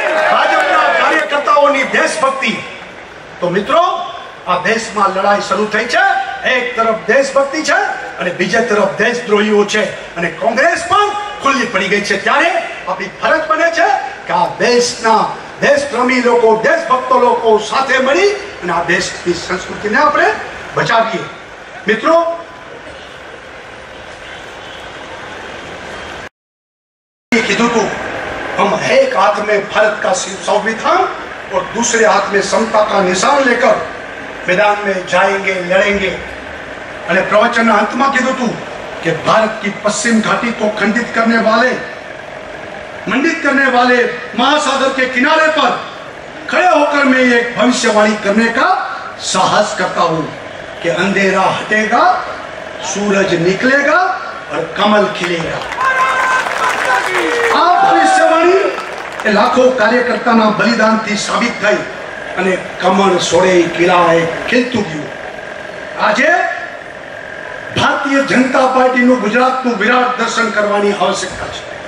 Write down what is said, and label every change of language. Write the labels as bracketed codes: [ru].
[hi] भाजपा कार्यकर्ताओं की देशभक्ति. तो मित्रों, [gu] આ દેશમાં લડાઈ શરૂ થઈ છે. એક તરફ દેશભક્તિ છે અને બીજી તરફ દેશદ્રોહીઓ છે, અને કોંગ્રેસ પણ ખુલ્લી પડી ગઈ છે. ત્યારે આપણી ફરજ બને છે કે આ દેશના દેશપ્રેમી લોકો, દેશભક્ત લોકો સાથે મળી અને આ દેશની સંસ્કૃતિને આપણે બચાવીએ. [hi] मित्रों, कीधु को हम एक हाथ में भारत का संविधान और दूसरे हाथ में समता का निशान लेकर मैदान में जाएंगे, लड़ेंगे. [gu] અને પ્રવચનના અંતમાં કીધું હતું કે ભારત [hi] की पश्चिम घाटी को खंडित करने वाले, मंडित करने वाले महासागर के किनारे पर खड़े होकर मैं एक भविष्यवाणी करने का साहस करता हूं कि अंधेरा हटेगा, सूरज निकलेगा और कमल खिलेगा. [gu] આ ભવિષ્યવાણી એ લાખો કાર્યકર્તાના બલિદાનથી સાબિત થઈ અને કમળ સોળે કિલ્લાએ ખીલતું ગયું. આજે ભારતીય જનતા પાર્ટીનું ગુજરાતનું વિરાટ દર્શન કરવાની આવશ્યકતા છે.